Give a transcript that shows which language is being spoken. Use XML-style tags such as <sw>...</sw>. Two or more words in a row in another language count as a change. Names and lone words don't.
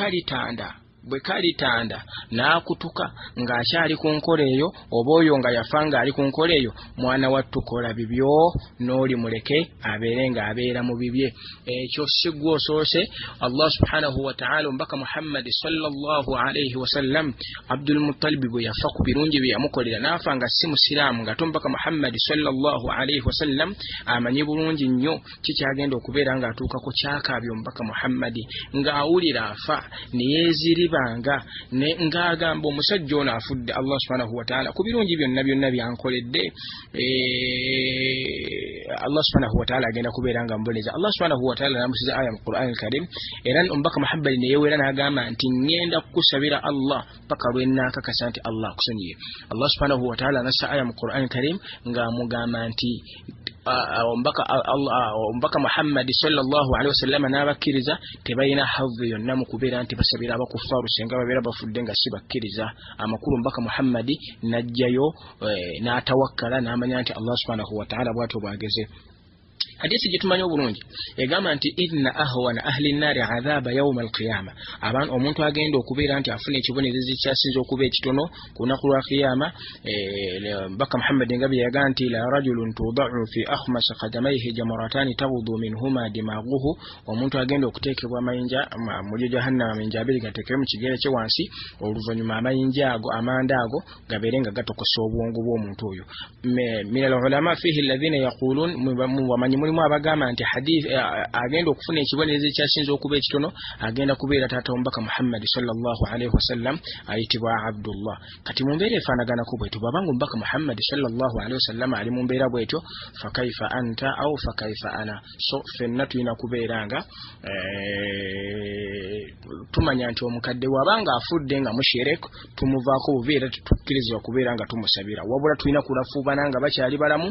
<lg>bwe kalitanda n'akutuka ng'akyali ku nkola eyo oba oyo nga yafa ng'ali ku nkola eyo mwana wattukola bibyo n'oli muleke abeere ng'abeera mu bibye ekyo sigwa osoose</lg> <ar>الله سبحانه وتعالى</ar> <lg>omubaka Muhammad</lg> <ar>صلى الله عليه وسلم</ar> <lg>Abdul Muttalib bwe yafa ku birungi bye yamukolera n'afa nga si musiraamu nga omubaka Muhammad</lg> <ar>صلى الله عليه وسلم</ar> <lg>amanyi bulungi nnyo kikyagenda okubeera ng'atuukako kyakaabye omubaka Muhammad ng'awulira afa neyeeziribanga ng'agamba omusajja ono afudde</lg> <ar>الله سبحانه وتعالى</ar> <lg>ku birungi byonna byankoledde</lg> <ar>الله سبحانه وتعالى</ar> <lg>agenda kubeera nga mboneza</lg> <ar>الله سبحانه وتعالى</ar> <lg>namusiza aya mu Qur'an al-Karim era omubaka Muhammad neyeweera n'agamba nti ngenda kukusabira Allah paka lw'ennaakakasa nti Allah akusonyiye</lg> <ar>الله سبحانه وتعالى</ar> <lg>nassa aya mu Qur'an al-Karim ng'amugamba nti omubaka Muhammad</lg> <ar>صلى الله عليه وسلم</ar> <lg>n'abakkiriza tebalina hadhi yonna mu kubeera nti basabira abakufaaru senga babeera bafudde nga si bakkiriza amakulu omubaka Muhammad n'ajjayo n'atawakkala n'amanya nti</lg> <ar>الله سبحانه وتعالى</ar> <lg>bw'atyo bwageze hadisi gitumanyi obulungi egamba nti</lg> <ar>إن أهون أهل النار عذابا يوم القيامة</ar> <lg>abantu omuntu agenda okubeera nti afuna ekibonerezo ekyasinza okuba ekitono ku lunaku lwa qiyama baka Muhammad ngabi yaga nti la</lg> <ar>رجل توضع في أخمص قدميه جمرتان تغلي منهما دماغه</ar> <lg>omuntu agenda okuteekebwa amayinja mu jahannama amayinja abiri gateekebwe mu kigere kye wansi oluvannyuma amayinja ago amanda ago gabeere nga gatokosa obwongo bw'omuntu oyo</lg> <ar>من العلماء فيه الذين يقولون</ar> <lg>mubamanyi mulimu abagamba nti hadith agenda okufuna ekibonerezo ekyasinza okuba ekitono agenda kubeera taata omubaka Muhammad</lg> <ar>صلى الله عليه وسلم</ar> <lg>ayitibwa Abdullah kati mu mbeera efaanaganako bwetyo bw'abanga omubaka Muhammad</lg> <ar>صلى الله عليه وسلم</ar> <lg>ali mu mbeera bwetyo</lg> <ar>فكيف أنت أو فكيف أنا</ar> <lg>so fenna tulina kubeera nga tumanya nti omukadde wabanga afudde nga musherek tumuvaako bubeera tukkirizibwa kubeera nga tumusabira wabula tulina kulafuubana nga bakyali balamu</lg>